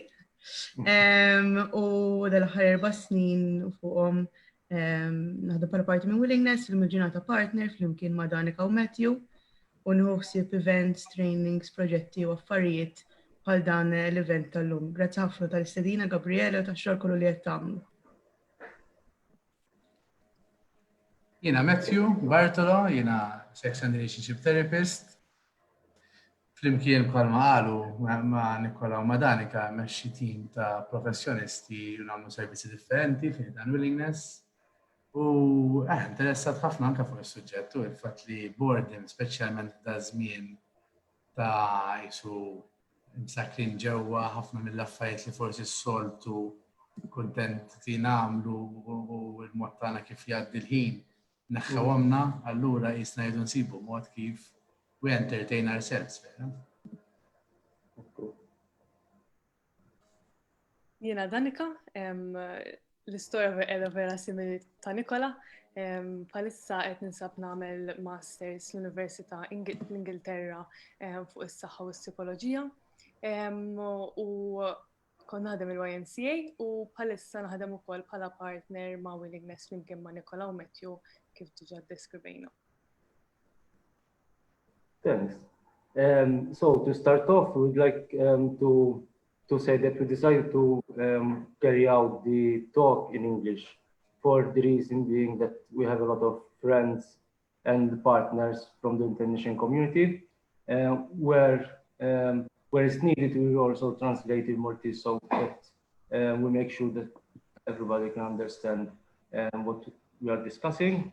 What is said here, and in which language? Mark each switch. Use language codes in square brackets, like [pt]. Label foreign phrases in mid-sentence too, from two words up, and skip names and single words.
[mt] U dal-aħħar 4 snin fuqhom naħdem bħala parti minn Willingness fil-Ġurnata Partner flimkien ma' Danica u Matthew u nħossib events, trainings, proġetti u affarijiet bħal dan l-event tal-lum. Grazzi ħafna tal-istedina Gabriele u tax-xogħol kollu li qed tagħmlu. Jiena Matthew Bartolo, jiena [en] sex and relationship therapist. [mt] Flimkien bħalma qalu ma' Nicola u ma' Danica mexxi tim ta' professjonisti u nagħmlu servizzi differenti fejn dan Willingness. U interessat ħafna anke fuq is-suġġett u l-fatt li Boredom, speċjalment ta' żmien ta' jisu msakrin ġewwa ħafna mill-affarijiet li forsi s-soltu kuntenti nagħmlu u l-mod tagħna kif jgħaddi l-ħin naħħawamna, allura jisna jdu nsibu mod kif [en] we entertain ourselves. [mt] Jiena Danica, l-istorja qiegħda vera simili ta' Nicola. Bħalissa qed ninsab nagħmel masters l-Università l-Ingilterra fuq is-saħħa u s-psikoloġija. U kont naħdem il-YMCA u bħalissa naħdem ukoll bħala partner ma' Willingness flimkien ma' Nicola u Matthew kif diġà ddeskrivejna. [en] Thanks. So to start off, we'd like to say that we decided to carry out the talk in English for the reason being that we have a lot of friends and partners from the international community where it's needed we also translate in Maltese so that we make sure that everybody can understand what we are discussing.